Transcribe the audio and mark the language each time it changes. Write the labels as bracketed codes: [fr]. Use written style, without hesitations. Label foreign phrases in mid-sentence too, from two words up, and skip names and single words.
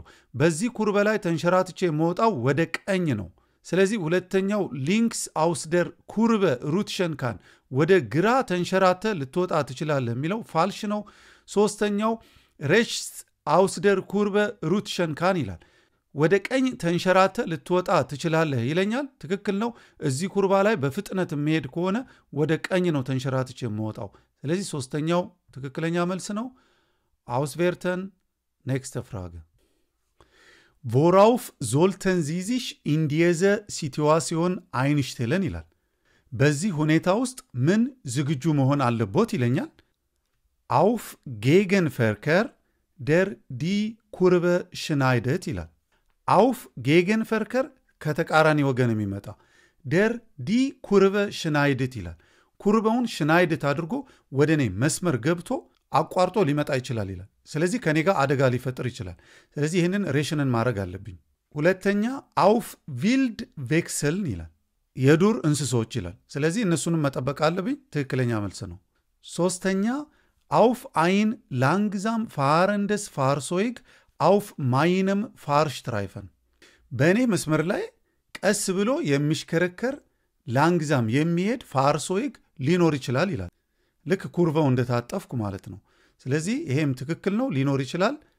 [am] በዚህ ኩርበ ላይ ተንሸራትቼ መውጣው ወደ ቀኝ ነው። ስለዚህ ሁለተኛው [de] links aus der Kurve rutschen kann [am] ወደ ግራ ተንሸራተ ልትወጣ ትችላለህ የሚለው ፋልሽ ነው። ሶስተኛው [de] rechts aus der Kurve rutschen kann [am] ይላል። ወደ ቀኝ ተንሸራተ ልትወጣ ትችላለህ ይለኛል። ትክክል ነው። እዚህ ኩርባ ላይ በፍጥነት የሚሄድ ከሆነ ወደ ቀኝ ነው ተንሸራትቼ የምወጣው። ስለዚህ ሶስተኛው ትክክለኛ መልስ ነው። [de] Auswerten nächste Frage Worauf sollten Sie sich in diese Situation einstellen [am] ይላል። በዚህ ሁኔታ ውስጥ ምን ዝግጁ መሆን አለቦት ይለኛል። [de] Auf Gegenverkehr der die Kurve schneidet [am] ይላል። [de] Auf Gegenverkehr [am] ከተቃራኒ ወገን የሚመጣ [de] der die Kurve schneidet [am] ይላል። ኩርበውን ሽናይድት አድርጎ ወደ እኔ መስመር ገብቶ አቋርጦ ሊመጣ ይችላል ይላል። ስለዚህ ከኔ ጋር አደጋ ሊፈጥር ይችላል። ስለዚህ ይህንን ሬሽንን ማድረግ አለብኝ። ሁለተኛ አውፍ [de] Wild Wechseln [am] ይላል። የዱር እንስሶች ይላል። ስለዚህ እነሱንም መጠበቅ አለብኝ። ትክክለኛ መልስ ነው። ሶስተኛ [de] auf ein langsam fahrendes Fahrzeug auf meinem Fahrstreifen [am] በእኔ መስመር ላይ ቀስ ብሎ የሚሽከረከር ላንግዛም የሚሄድ ፋርሶይግ ሊኖር ይችላል ይላል። ልክ ኩርቫው እንደታጠፍኩ ማለት ነው። ስለዚህ ይሄም ትክክል ነው፣ ሊኖር ይችላል።